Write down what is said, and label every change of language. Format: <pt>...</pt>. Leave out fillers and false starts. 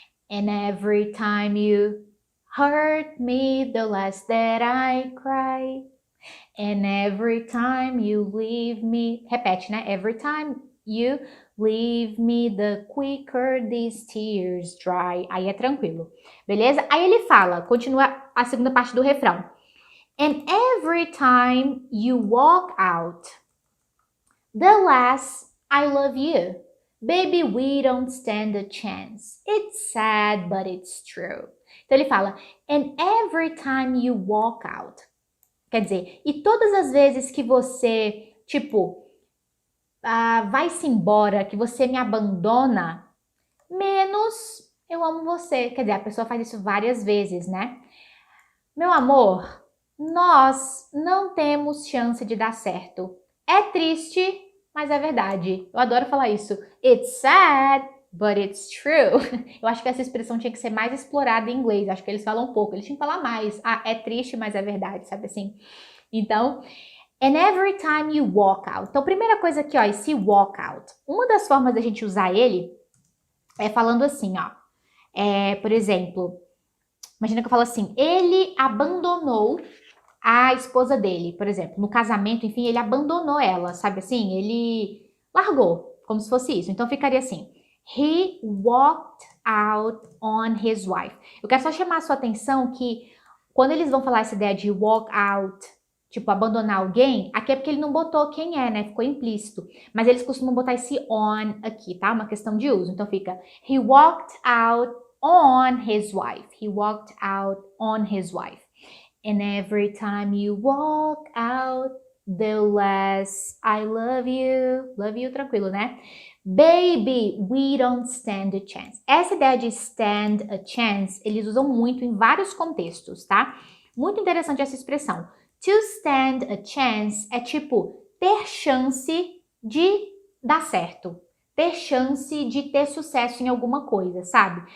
<en>And every time you hurt me, the less that I cry. And every time you leave me.</en> <pt>Repete, né?</pt> <en>Every time you leave me, the quicker these tears dry.</en> <pt>Aí é tranquilo, beleza? Aí ele fala, continua a segunda parte do refrão.</pt> <en>And every time you walk out, the less I love you. Baby, we don't stand a chance. It's sad, but it's true.</en> <pt>Então ele fala,</pt> <en>and every time you walk out.</en> <pt>Quer dizer, e todas as vezes que você, tipo, vai-se embora, que você me abandona, menos eu amo você. Quer dizer, a pessoa faz isso várias vezes, né? Meu amor, nós não temos chance de dar certo. É triste, mas é verdade. Eu adoro falar isso.</pt> <en>It's sad, but it's true.</en> <pt>Eu acho que essa expressão tinha que ser mais explorada em inglês. Acho que eles falam pouco. Eles tinham que falar mais. Ah, é triste, mas é verdade, sabe assim?</pt> <en>Então, and every time you walk out.</en> <pt>Então, primeira coisa aqui, ó, esse walk out. Uma das formas da gente usar ele é falando assim, ó. Por exemplo, imagina que eu falo assim, ele abandonou a esposa dele, por exemplo, no casamento, enfim, ele abandonou ela, sabe assim? Ele largou, como se fosse isso. Então ficaria assim,</pt> <en>he walked out on his wife.</en> <pt>Eu quero só chamar a sua atenção que quando eles vão falar essa ideia de walk out, tipo abandonar alguém, aqui é porque ele não botou quem é, né? Ficou implícito. Mas eles costumam botar esse on aqui, tá? Uma questão de uso.</pt> <en>Então fica, he walked out on his wife. He walked out on his wife. And every time you walk out, the less I love you,</en> <pt>tranquilo, né?</pt> <en>Baby, we don't stand a chance.</en> <pt>Essa ideia de stand a chance, eles usam muito em vários contextos, tá? Muito interessante essa expressão. To stand a chance é tipo ter chance de dar certo. Ter chance de ter sucesso em alguma coisa, sabe?</pt>